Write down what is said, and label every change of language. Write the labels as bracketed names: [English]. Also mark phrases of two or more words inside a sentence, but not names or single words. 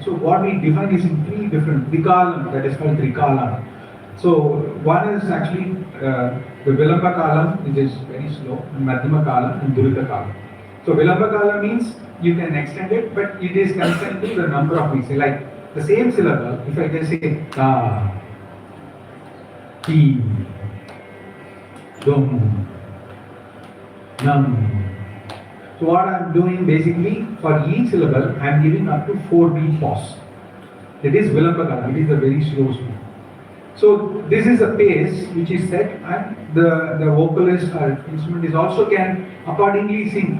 [English] So what we define is in 3 different Trikalam, that is called Trikalam. So one is actually the Vilamba Kalam, which is very slow, and Madhyama Kalam and Durita Kalam. So Vilamba Kalam means you can extend it, but it is constrained to the number of beats. Like the same syllable, if I can say ta, ti, dum, nam. So what I am doing basically, for each syllable, I am giving up to 4 beat pause. That is Vilamba Kalam, it is a very slow speed. So this is a pace which is set, and the vocalist or instrument is also can accordingly sing.